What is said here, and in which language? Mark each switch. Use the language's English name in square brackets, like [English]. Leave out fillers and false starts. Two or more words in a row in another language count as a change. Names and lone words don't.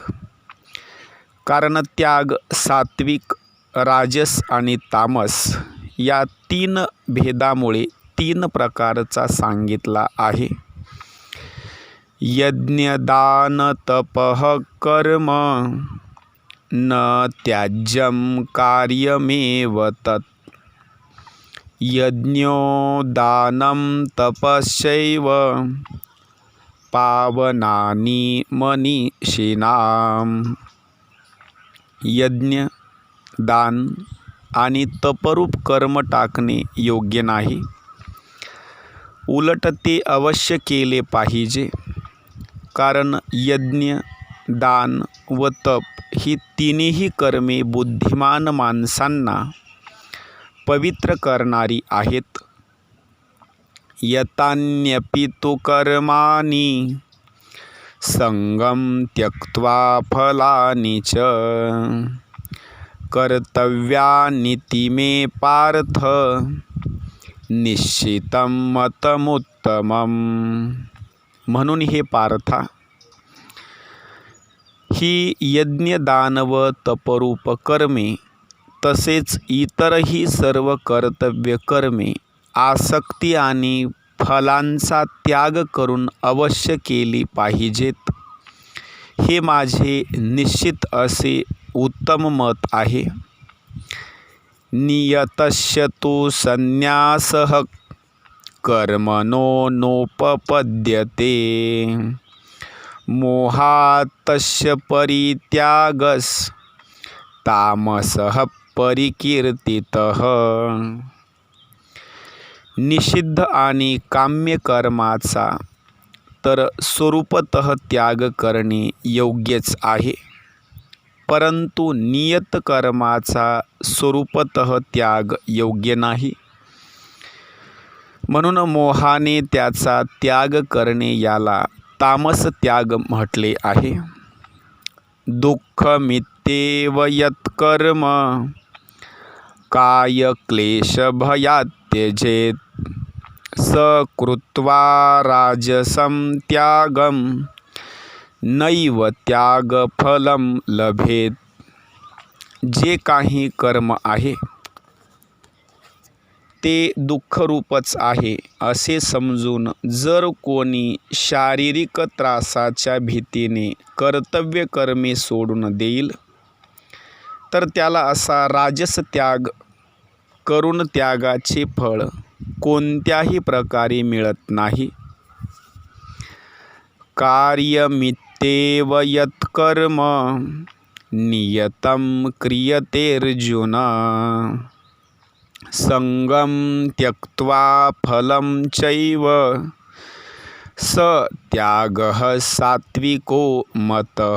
[Marathi] कारण त्याग सात्विक, राजस आणि तामस या 3 भेदामुळे 3 प्रकारचा सांगितला आहे। [Sanskrit] यज्ञ दान तपः कर्म न त्याज्यं कार्यमेव तत् यज्ञो दानं तपश्चैव पावनानि मनीषिणाम्। [Marathi] यज्ञ, दान आणि तपरूप कर्म टाकणे योग्य नाही, उलट ते अवश्य केले पाहिजे। कारण यज्ञ, दान व तप ही तिन्ही कर्मे बुद्धिमान माणसांना पवित्र करणारी आहेत। [Sanskrit] यतान्यपि तु कर्माणि संगं त्यक्त्वा फलानि च कर्तव्यानीति मे पार्थ निश्चितं मतमुत्तमम्। [Marathi] म्हणून हे पार्था, ही यज्ञ, दान व तपरूप कर्मे तसेच इतरही सर्व कर्तव्य कर्मे आसक्ती आणि फलांचा त्याग करून अवश्य केली पाहिजेत, हे माझे निश्चित असे उत्तम मत आहे। [Sanskrit] नियतस्य तु संन्यासः कर्मणो नोपपद्यते मोहात् तस्य परित्यागस् तामसः परिकीर्तितः. [Marathi] निषिद्ध आणि काम्य कर्माचा तर स्वरूपतः त्याग करणे योग्यच आहे, परंतु नियत कर्माचा स्वरूपतः त्याग योग्य नाही. म्हणून मोहाने त्याचा त्याग करणे याला तामस त्याग म्हटले आहे. [Sanskrit] दुःखमित्येव यत्कर्म काय क्लेश भयात् त्यजेत् स कृत्वा राजसं त्यागं नैव त्यागफलं लभेत. [Marathi] जे काही कर्म आहे ते दुःखरूपच आहे असे समजून जर कोणी शारीरिक त्रासाच्या भीतीने कर्तव्य कर्मे सोडून देईल तर त्याला असा राजस त्याग करून त्यागाचे फळ कोणत्याही प्रकारे मिळत नाही. [Sanskrit] कार्यमित्येव यत्कर्म नियतं क्रियतेऽर्जुन संगम त्यक्त्वा फलं चैव स त्यागः सात्विको मतः.